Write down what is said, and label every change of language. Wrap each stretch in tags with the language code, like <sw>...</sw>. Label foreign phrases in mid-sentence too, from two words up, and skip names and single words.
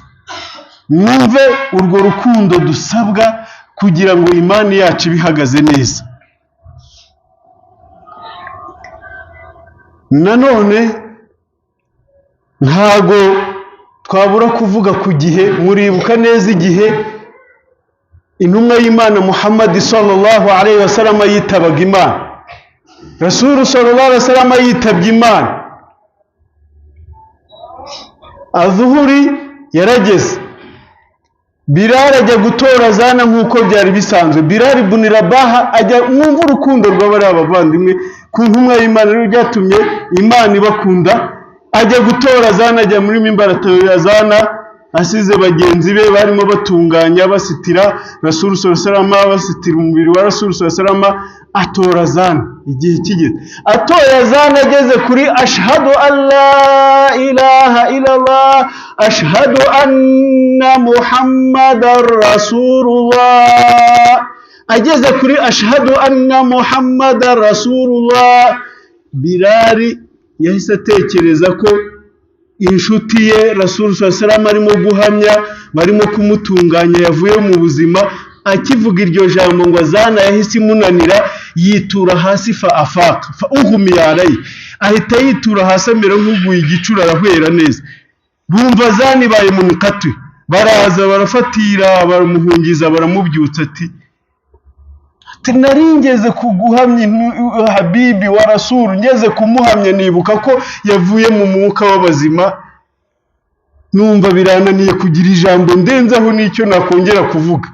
<rw>Mwumve urwo rukundo dusabwa kugira ngo imani yacu bihagaze neza. Nanone ntago twabura kuvuga ku gihe. Muribuka neza igihe intumwa y'Imana Muhammad</rw> <ar>صلى الله عليه وسلم</ar> <rw>yitabaga Imana. Rasul</rw> <ar>صلى الله عليه وسلم</ar> <rw>yitabye Imana, azuhuri yarageze, Bilal ajya gutora zana nk'uko byari bisanzwe. Bilal ibn Rabah ajya, mwumva urukundo rw'abari abavandimwe ku ntumwa y'Imana rero byatumye Imana ibakunda. Ajya gutora zana, ajya muri mimbara atora zana, asize bagenzi be barimo batunganya basitira Rasul</rw> <ar>صلى الله عليه وسلم,</ar> <rw>basitira umubiri wa Rasul</rw> <ar>صلى الله عليه وسلم.</ar> <rw>Atora zana, igihe kigeze atoya zana, ageze kuri</rw> <ar>أشهد أن لا إله إلا الله أشهد أن محمدا رسول الله.</ar> <rw>Ageze kuri</rw> <ar>أشهد أن محمدا رسول الله,</ar> <rw>Bilal yahise atekereza ko inshuti ye Rasul</rw> <ar>صلى الله عليه وسلم</ar> <rw>arimo guhamya, barimo kumutunganya, yavuye mu buzima. Akivuga iryo jambo ngo azana, yahise imunanira, yitura hasi</rw> <ar>فأغمي عليه,</ar> <rw>ahita yitura hasi amera nk'uguye igicura, arahwera neza. Bumva zana ibaye mu mikatwe, baraza barafatira, baramuhungiza, baramubyutsa ati naringeze kuguhamya</rw> <ar>حبيبي وا رسول,</ar> <rw>ngeze kumuhamya nibuka ko yavuye mu mwuka w'abazima, numva birananiye kugira ijambo ndenzaho n'icyo nakongera kuvuga.</rw>